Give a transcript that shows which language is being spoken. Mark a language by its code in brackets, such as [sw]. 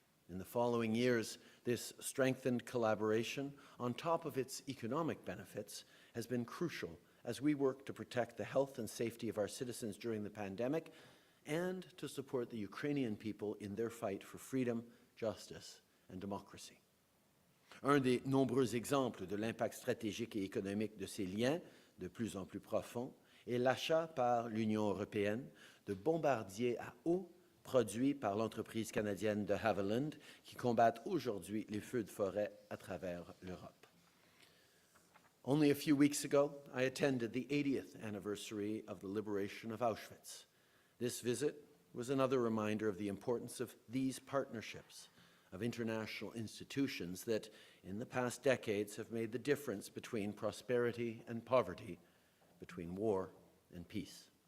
[en] In the following years, this strengthened collaboration, on top of its economic benefits, has been crucial as we work to protect the health and safety of our citizens during the pandemic and to support the Ukrainian people in their fight for freedom, justice, and democracy. [fr] Un des nombreux exemples de l'impact stratégique et économique de ces liens, de plus en plus profonds, est l'achat par l'Union européenne de bombardiers à eau produits par l'entreprise canadienne de Havilland qui combattent aujourd'hui les feux de forêt à travers l'Europe. [en] Only a few weeks ago, I attended the 80th anniversary of the liberation of Auschwitz. This visit was another reminder of the importance of these partnerships, of international institutions that, in the past decades, have made the difference between prosperity and poverty, between war and peace.